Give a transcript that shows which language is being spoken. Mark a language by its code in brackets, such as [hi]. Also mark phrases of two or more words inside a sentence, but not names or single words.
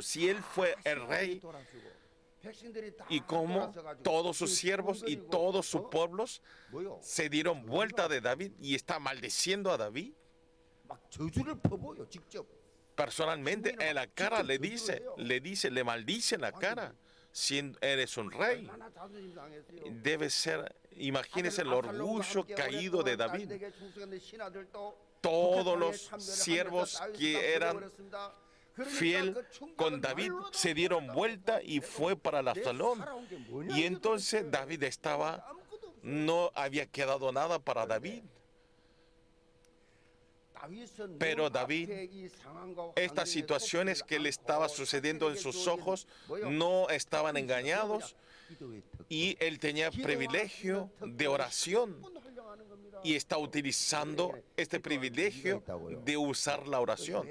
[es] Si él fue el rey, y como todos sus siervos y todos sus pueblos se dieron vuelta de David y está maldiciendo a David. Personalmente en la cara le maldice en la cara. si eres un rey. [ko] 얼마나 자존심 상했어요. [es] Debe ser, imagínense el orgullo caído de David. [ko] 자기에게 충성했던 신하들도 [es] Todos los siervos que eran fiel con David se dieron vuelta y fue para el Absalón. Y entonces David no había quedado nada para David. Pero David, estas situaciones que le estaba sucediendo en sus ojos no estaban engañados, y él tenía privilegio de oración y está utilizando este privilegio de usar la oración.